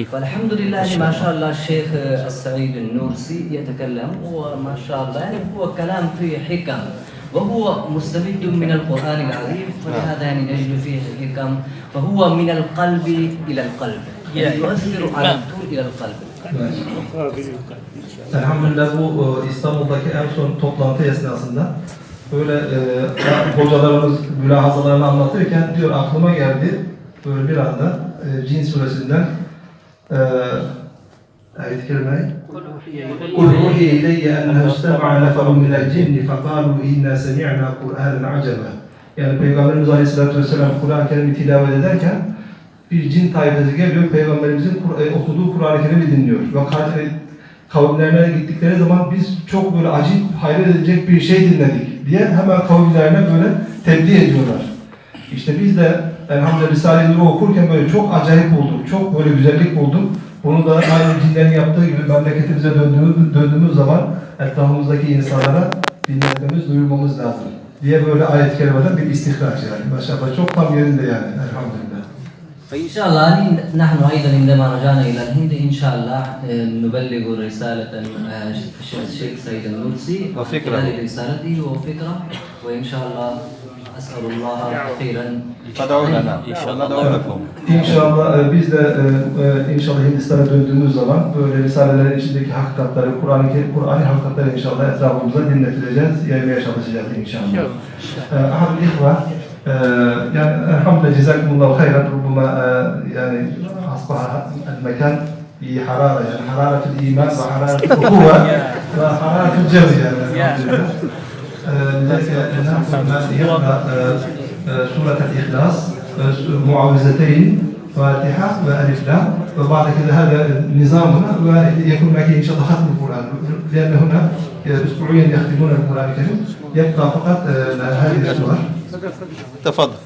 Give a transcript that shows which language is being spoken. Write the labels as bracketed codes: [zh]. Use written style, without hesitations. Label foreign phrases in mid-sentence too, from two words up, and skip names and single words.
[ar] فالحمد لله ما شاء الله الشيخ السعيد النورسي يتكلم وما شاء الله يعني هو كلام فيه حكم وهو مستمد من القرآن العظيم فلهذا يعني نجد فيه حكم فهو من القلب إلى القلب يؤثر على طول إلى القلب. [tr] Elhamdülillah bu İstanbul'daki en son toplantı esnasında böyle hocalarımız mülahazalarını anlatırken diyor aklıma geldi böyle bir anda Cin suresinden ayet-i kerime [ar] قُلْ أُوحِيَ إِلَيَّ أَنَّهُ اسْتَمَعَ نَفَرٌ مِنَ الْجِنِّ فَقَالُوا إِنَّا سَمِعْنَا قُرْآنًا عَجَبًا. [tr] Yani Peygamberimiz Aleyhisselatü Vesselam Kur'an-ı Kerim'i tilavet ederken bir cin tayfası geliyor, Peygamberimizin okuduğu Kur'an-ı Kerim'i dinliyor. Ve kavimlerine gittikleri zaman biz çok böyle acayip hayret edecek bir şey dinledik diye hemen kavimlerine böyle tebliğ ediyorlar. İşte biz de elhamdülillah Risale-i Nur'u okurken böyle çok acayip bulduk, çok böyle güzellik bulduk. Bunu da aynı cinlerin yaptığı gibi memleketimize döndüğümüz zaman etrafımızdaki insanlara dinletmemiz, duyurmamız lazım diye böyle ayet-i kerimeden bir istihraç yani. Maşallah çok tam yerinde yani elhamdülillah. [ar] فإن شاء الله نحن أيضا عندما رجعنا إلى الهند إن شاء الله نبلغ رسالة الشيخ سيد النورسي وفكرة. رسالته وفكرة وإن شاء الله أسأل الله خيرا تدعو لنا إن شاء الله. ندعو لكم. [tr] İnşallah biz de inşallah Hindistan'a döndüğümüz zaman böyle risalelerin içindeki hakikatleri, Kur'an'ı hakikatleri inşallah etrafımıza dinletileceğiz, yaymaya çalışacağız inşallah. Ahad ihva, yani elhamdülillah [ar] جزاكم الله خيرا, ربما يعني أصبح المكان بحرارة يعني حرارة الإيمان وحرارة الأخوة وحرارة الجو يعني الحمد لله. لذلك نأخذ من يقرأ سورة الإخلاص معوذتين فاتحة وألف لام وبعد كده هذا نظامنا ويكون معك إن شاء الله ختم القرآن لأن هنا أسبوعيا يختمون القرآن الكريم يبقى فقط هذه السور.